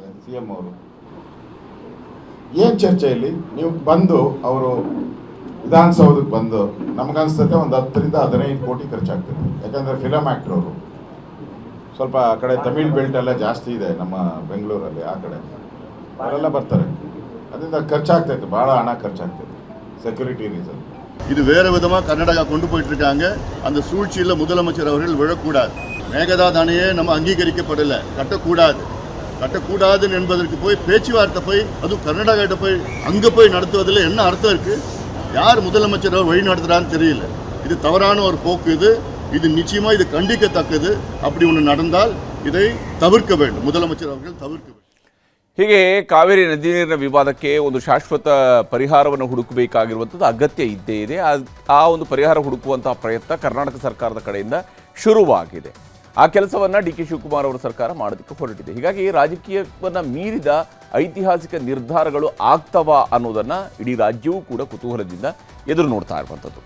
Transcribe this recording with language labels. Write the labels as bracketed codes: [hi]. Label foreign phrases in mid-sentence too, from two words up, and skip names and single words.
[kn] CM ಅವರು ಏನು ಚರ್ಚೆಯಲ್ಲಿ ನೀವು ಬಂದು ಅವರು ವಿಧಾನಸೌಧಕ್ಕೆ ಬಂದು ನಮಗನ್ಸ್ತತೆ ಒಂದು 10 ರಿಂದ 15 ಕೋಟಿ ಖರ್ಚಾಗ್ತದೆ. ಯಾಕಂದರೆ [en] film actor [kn] ಅವರು ಸ್ವಲ್ಪ ಆ ಕಡೆ [en] Tamil belt [kn] ಎಲ್ಲ ಜಾಸ್ತಿ ಇದೆ ನಮ್ಮ ಬೆಂಗಳೂರಲ್ಲಿ, ಆ ಕಡೆ ಅವರೆಲ್ಲ ಬರ್ತಾರೆ. ಅದರಿಂದ ಖರ್ಚಾಗ್ತೈತೆ, ಭಾಳ ಹಣ ಖರ್ಚಾಗ್ತೈತೆ [ta] செக்யூரிட்டி ரீசன். இது வேறு விதமாக கர்நாடகா கொண்டு போயிட்டு இருக்காங்க. அந்த சூழ்ச்சியில் முதலமைச்சர் அவர்கள் விழக்கூடாது. மேகதாது அணையே நம்ம அங்கீகரிக்கப்படலை, கட்டக்கூடாது என்பதற்கு போய் பேச்சுவார்த்தை போய் அதுவும் கர்நாடகாட்ட போய் அங்கே போய் நடத்துவதில் என்ன அர்த்தம் இருக்குது? யார் முதலமைச்சர் அவர் வழி நடத்துகிறான்னு தெரியல. இது தவறான ஒரு போக்கு. இது நிச்சயமாக இது கண்டிக்கத்தக்கது. அப்படி ஒன்று நடந்தால் இதை தவிர்க்க வேண்டும், முதலமைச்சர் அவர்கள் தவிர்க்க வேண்டும். [kn] ಹೀಗೆ ಕಾವೇರಿ ನದಿ ನೀರಿನ ವಿವಾದಕ್ಕೆ ಒಂದು ಶಾಶ್ವತ ಪರಿಹಾರವನ್ನು ಹುಡುಕಬೇಕಾಗಿರುವಂಥದ್ದು ಅಗತ್ಯ ಇದ್ದೇ ಇದೆ. ಆ ಒಂದು ಪರಿಹಾರ ಹುಡುಕುವಂತಹ ಪ್ರಯತ್ನ ಕರ್ನಾಟಕ ಸರ್ಕಾರದ ಕಡೆಯಿಂದ ಶುರುವಾಗಿದೆ. ಆ ಕೆಲಸವನ್ನು DK ಶಿವಕುಮಾರ್ ಅವರ ಸರ್ಕಾರ ಮಾಡೋದಕ್ಕೆ ಹೊರಟಿದೆ. ಹೀಗಾಗಿ ರಾಜಕೀಯವನ್ನು ಮೀರಿದ ಐತಿಹಾಸಿಕ ನಿರ್ಧಾರಗಳು ಆಗ್ತವಾ ಅನ್ನೋದನ್ನು ಇಡೀ ರಾಜ್ಯವೂ ಕೂಡ ಕುತೂಹಲದಿಂದ ಎದುರು ನೋಡ್ತಾ ಇರುವಂಥದ್ದು.